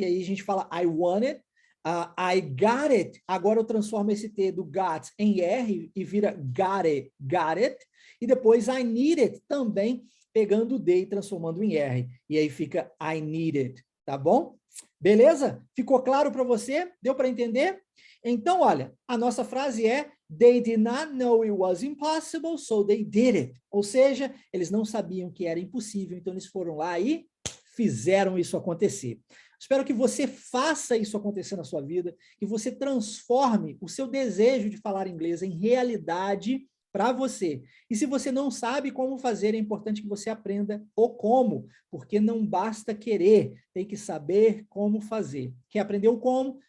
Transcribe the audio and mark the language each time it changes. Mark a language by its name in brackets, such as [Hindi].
[Portuguese] E aí a gente fala [English] I want it, I got it, [Portuguese] agora eu transformo esse T do got em R e vira [English] got it, [Portuguese] e depois [English] I need it, [Portuguese] também pegando o D e transformando em R, e aí fica I need it, tá bom? Beleza? Ficou claro para você? Deu para entender? Então, olha, a nossa frase é [English] they did not know it was impossible, so they did it. [Portuguese] Ou seja, eles não sabiam que era impossível, então eles foram lá e fizeram isso acontecer. Espero que você faça isso acontecer na sua vida, que você transforme o seu desejo de falar inglês em realidade para você. E se você não sabe como fazer, é importante que você aprenda o como, porque não basta querer, tem que saber como fazer. Quer aprender o como?